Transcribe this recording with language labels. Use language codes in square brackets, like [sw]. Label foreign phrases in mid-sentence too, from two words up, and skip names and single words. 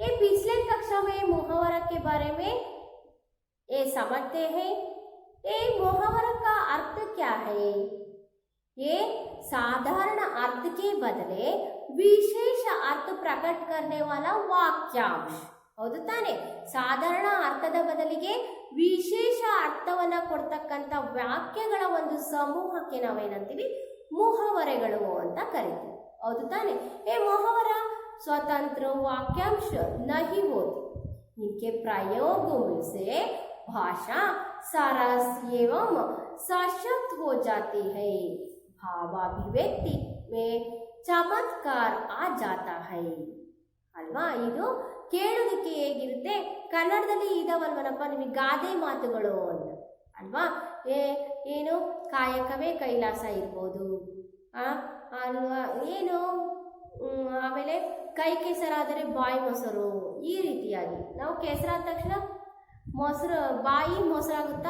[hi] ये पिछले कक्षा में मुहावरा के बारे में ये समझते हैं। ये मुहावरा का अर्थ क्या है? ये साधारण अर्थ के बदले विशेष अर्थ प्रकट करने वाला वाक्यांश. [kn] ಹೌದು ತಾನೆ? ಸಾಧಾರಣ ಅರ್ಥದ ಬದಲಿಗೆ ವಿಶೇಷ ಅರ್ಥವನ್ನ ಕೊಡ್ತಕ್ಕಂಥ ವಾಕ್ಯಗಳ ಒಂದು ಸಮೂಹಕ್ಕೆ ನಾವೇನಂತೀವಿ? ಮುಹಾವರೆಗಳು ಅಂತ ಕರಿತೀವಿ. ಹೌದು ತಾನೆ? [hi] ये मुहावरा स्वतंत्र वाक्यांश नहीं होती. इनके प्रयोगों से भाषा सरस एवं सशक्त हो जाती है. भावाभिव्यक्ति में चमत्कार आ जाता है. [kn] ಅಲ್ವಾ? ಇದು ಕೇಳೋದಕ್ಕೆ ಹೇಗಿರುತ್ತೆ? ಕನ್ನಡದಲ್ಲಿ ಇದಾವಲ್ವನಪ್ಪ ನಿಮಗೆ ಗಾದೆ ಮಾತುಗಳು ಅಂತ ಅಲ್ವಾ? ಏನು ಕಾಯಕವೇ ಕೈಲಾಸ ಇರ್ಬೋದು ಅಲ್ವಾ? ಏನು ಆಮೇಲೆ ಕೈ ಕೆಸರಾದರೆ ಬಾಯಿ ಮೊಸರು, ಈ ರೀತಿಯಾಗಿ ನಾವು ಕೆಸರಾದ ತಕ್ಷಣ ಮೊಸರು ಬಾಯಿ ಮೊಸರಾಗುತ್ತಾ?